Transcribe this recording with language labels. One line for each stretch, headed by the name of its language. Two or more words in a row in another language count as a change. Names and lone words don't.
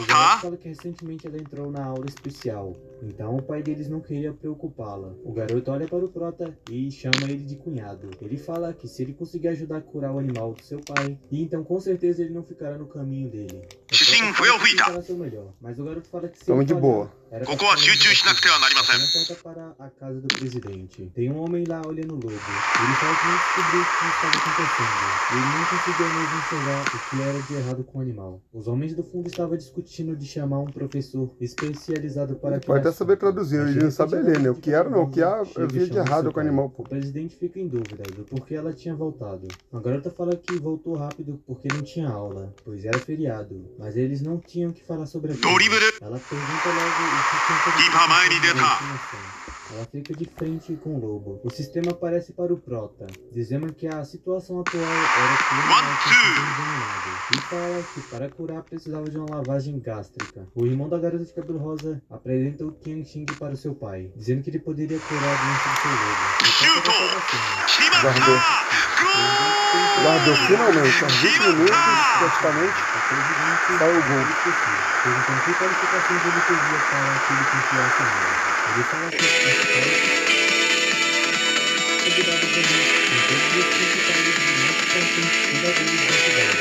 Portuguese: garoto fala que recentemente ela entrou na aula especial, então o pai deles não queria preocupá-la. O garoto olha para o Prota e chama ele de cunhado. Ele fala que se ele conseguir ajudar a curar o animal do seu pai, e então com certeza ele não ficará no caminho dele. O Prota fala que tentará seu melhor, mas o garoto fala que se Tamo ele de falhar, boa. Era
Japanese: ここは集中しなくてはなりません。
Portuguese: porta para a casa do presidente. Tem um homem lá olhando o lobo. Ele fala que não descobriu o que estava acontecendo. Ele não conseguia mesmo enxergar o que era de errado com o animal. Os homens do fundo estavam discutindo de chamar um professor especializado para aquele Pode até saber assunto. traduzir, Mas ele de não sabe repente, ler, né? O que era não, o que chega havia de chamando errado seu com o pai. animal, pô. O presidente fica em dúvida do porquê ela tinha voltado. A garota fala que voltou rápido porque não tinha aula, pois era feriado. Mas eles não tinham que falar sobre aquilo.
Japanese: ドリブル
Portuguese: Ela pergunta logo o que tinha acontecido.
Japanese: キーパー前に出た
Portuguese: Ela fica de frente com o lobo. O sistema aparece para o Prota, dizendo que a situação atual era que o animal tinha sido envenenado. E fala que para curar precisava de uma lavagem gástrica. O irmão da garota de cabelo rosa apresenta o Qian Xing para o seu pai, dizendo que ele poderia curar a doença do seu lobo. O Prota vai fazer assim.
Japanese: 決まった
Portuguese: Guardou.
Japanese: ゴー
Portuguese: Guardou finalmente, aos 20 minutos, praticamente, saiu o gol. Perguntando que qualificações ele teria para que ele confiasse nele. Ele fala que cuidado também com todos os principais e mais importantes cuidadores da cidade.